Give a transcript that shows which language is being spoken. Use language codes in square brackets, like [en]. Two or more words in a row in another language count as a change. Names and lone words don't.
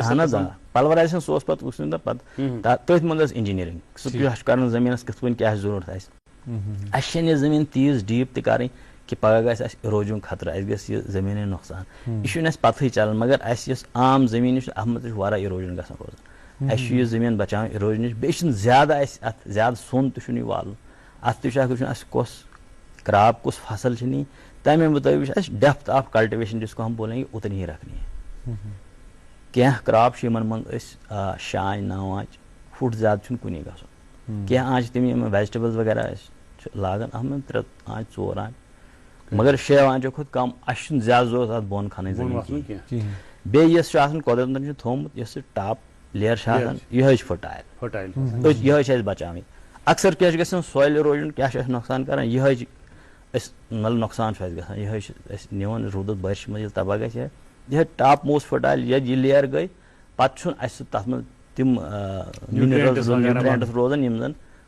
[ks] اہن حظ آ پلورایزیشن سُہ اوس پتہٕ وٕچھُن پتہٕ تٔتھۍ منٛز ٲس انجینئرنگ سُہ کیاہ چھُ کرُن زٔمیٖنس کِتھ پٲٹھۍ کیاہ ضروٗرت آسہِ اسہِ چھنہٕ یہِ زٔمیٖن تیٖژ ڈیٖپ تہِ کرٕنۍ کہ پگہہ گژھِ اسہِ اِروجنُک خطرٕ اسہِ گژھِ یہِ زٔمیٖنٕے نۄقصان یہِ چھُنہٕ اسہِ پتہٕے چلان مگر اسہِ یۄس عام زٔمیٖن چھِ اتھ منٛز تہِ چھُ واریاہ اِروجن گژھان روزان اسہِ چھُ یہِ زٔمیٖن بچاوٕنۍ اِروجن نِش بیٚیہِ چھُنہٕ زیادٕ اسہِ اتھ زیادٕ سوٚن تہِ چھُنہٕ یہِ والُن اتھ تہِ چھُ اکھ وٕچھُن اسہِ کۄس کراپ کُس فصل چھِ نِنۍ تمے مطٲبق چھُ اسہِ [en] depth of cultivation [ur] جس کو ہم بولیں گے اتنی ہی رکھنی ہے [ks] کینٛہہ کراپ چھِ یِمن منٛز أسۍ 6 آنچ 9 آنچ فُٹ زیادٕ چھُنہٕ کُنی گژھُن کینٛہہ آنچ تِم یِم ویجٹیبلز وغیرہ أسۍ چھِ لاگان اتھ منٛز 3 آنچ 4 آنچ مگر 6 آنچو کھۄتہٕ کم اسہِ چھُنہٕ زیادٕ ضروٗرت اتھ بۄن کھنٕنۍ زٔمیٖن کینٛہہ بیٚیہِ یۄس چھِ آسان قۄدرتن چھُ تھوٚومُت یۄس یہِ [en] top layer [ks] چھِ آسان یِہے چھِ فرٹایل یِہے چھِ اسہِ بچاوٕنۍ اکثر کیاہ چھُ گژھان [en] soil erosion [ks] کیاہ چھُ اسہِ نۄقصان کران یِہے چھِ أسۍ مطلب نۄقصان چھُ اسہِ گژھان یِہے چھِ أسۍ نِوان روٗدس بٲرشہِ منٛز ییٚلہِ تباہ گژھِ یِہے [en] top most fertile [ks] ییٚلہِ یہِ لیر گٔے پتہٕ چھُنہٕ اسہِ سُہ تتھ منٛز تِم [en] minerals nutrients [ks] روزان یِم زن